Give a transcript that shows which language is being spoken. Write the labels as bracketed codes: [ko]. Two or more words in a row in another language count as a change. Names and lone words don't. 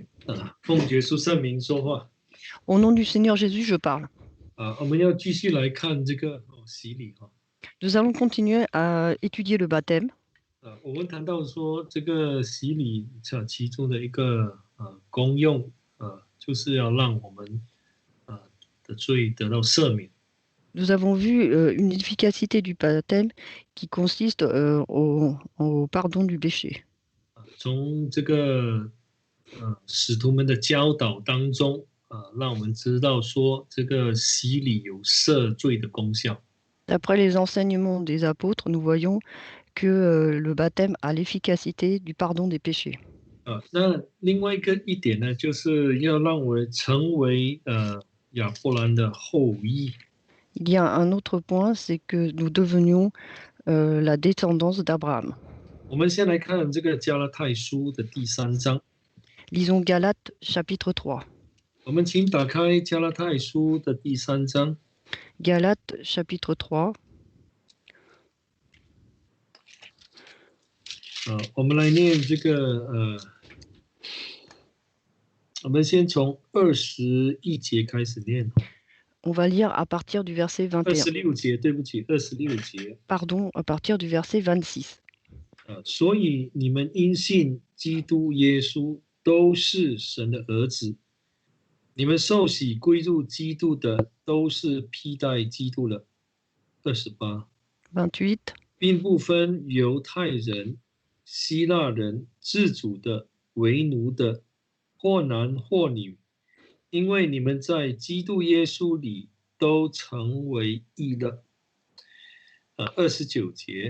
[zh] 奉耶稣圣名说话。 [fr] Au nom du Seigneur Jésus, je parle. [zh] 我们要继续来看这个洗礼。 [fr] Nous allons continuer à étudier le baptême. [zh] 我们谈到说这个洗礼其中的一个功用，就是要让我们的罪得到赦免。 [fr] Nous avons vu une efficacité du baptême qui consiste au pardon du péché. [zh] 从这个使徒们的教导当中，让我们知道说这个洗礼有赦罪的功效。 [fr] D'après les enseignements des apôtres, nous voyons que le baptême a l'efficacité du pardon des péchés. [zh] 那另外一点呢，就是要让我们成为亚伯兰的后裔。 [fr] Il y a un autre point, c'est que nous devenions la descendance d'Abraham. [zh] 我们先来看这个加拉太书的第3章。 [fr] Lisons Galates chapitre 3. [zh] 我们请打开加拉太书的第3章。 [fr] Galates chapitre 3. [zh] 我们来念这个我们先从21节开始念。 [fr] On va lire à partir du verset 21. [zh] 26 节，对不起，26节。 [fr] Pardon, à partir du verset 26. [zh] 所以你们因信基督耶稣都是神的儿子，你们受洗归入基督的都是披戴基督了。28。 28. 并不分犹太人、希腊人、自主的、为奴的，或男或女，因为你们在基督耶稣里都成为义了。29节。